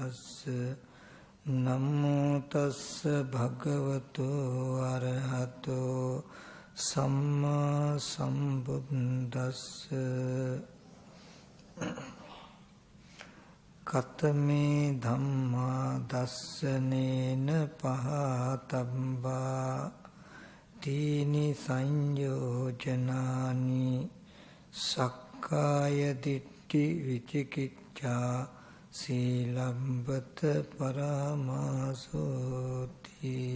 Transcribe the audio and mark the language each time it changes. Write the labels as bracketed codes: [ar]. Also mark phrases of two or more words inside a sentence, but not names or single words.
[pi] තස්ස නමෝ තස්ස භගවතු අරහතෝ සම්මා සම්බුද්දස්ස කතමේ ධම්මා දස්සනේන පහතබ්බා තීනි සංයෝජනානි සක්කාය දිට්ඨි විචිකිච්ඡා සීලබ්බත පරමාසෝති.